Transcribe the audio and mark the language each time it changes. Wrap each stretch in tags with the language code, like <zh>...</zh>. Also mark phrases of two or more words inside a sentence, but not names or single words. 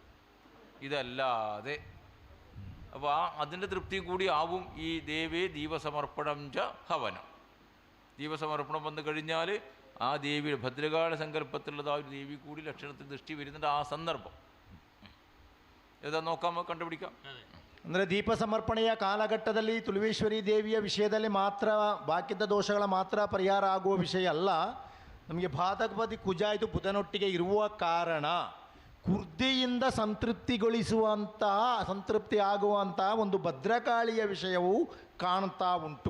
<ml>ഇതല്ലാതെ അപ്പോൾ അതിൻ്റെ തൃപ്തി കൂടി ആവും ഈ ദേവേ ദീപസമർപ്പണം ച ഹവനം. ദീപസമർപ്പണം വന്നു കഴിഞ്ഞാൽ ആ ദേവിയുടെ ഭദ്രകാള സങ്കല്പത്തിലുള്ളതായ ഒരു ദേവി കൂടി ലക്ഷണത്തിൽ ദൃഷ്ടി വരുന്നുണ്ട്. ആ സന്ദർഭം ഏതാ നോക്കാം, കണ്ടുപിടിക്കാം.</ml> <kn>ಅಂದರೆ ದೀಪ ಸಮರ್ಪಣೆಯ ಕಾಲಘಟ್ಟದಲ್ಲಿ ತುಳುವೇಶ್ವರಿ ದೇವಿಯ ವಿಷಯದಲ್ಲಿ ಮಾತ್ರ ಬಾಕಿದ್ದ ದೋಷಗಳ ಮಾತ್ರ ಪರಿಹಾರ ಆಗುವ ವಿಷಯ ಅಲ್ಲ. ನಮಗೆ ಬಾಧಕಪತಿ ಕುಜ ಇದು ಬುಧನೊಟ್ಟಿಗೆ ಇರುವ ಕಾರಣ ಕುರ್ದಿಯಿಂದ ಸಂತೃಪ್ತಿ ಆಗುವಂತಹ ಒಂದು ಭದ್ರಕಾಳಿಯ ವಿಷಯವೂ ಕಾಣ್ತಾ ಉಂಟು.</kn>